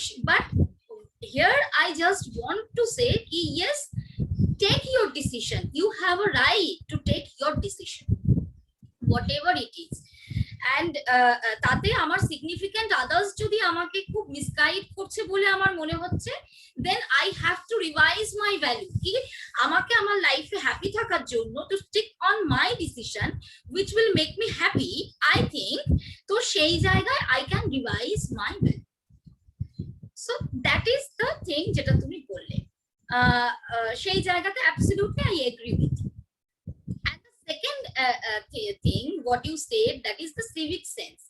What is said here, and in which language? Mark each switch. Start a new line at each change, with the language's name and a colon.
English: But here I just want to say, yes, take your decision, you have a right to take your decision whatever it is.
Bangla: And তাতে আমার significant others যদি আমাকে খুব misguide করছে বলে আমার মনে হচ্ছে,
English: then I have to revise my value,
Bangla: কি আমাকে আমার লাইফে হ্যাপি থাকার জন্য
English: to stick on my decision which will make me happy, I think,
Bangla: তো সেই জায়গায়
English: I can revise my value. So that is the thing
Bangla: যেটা তুমি বললে, সেই জায়গাতে
English: Absolutely I agree with. Second thing what you said, that is the civic sense.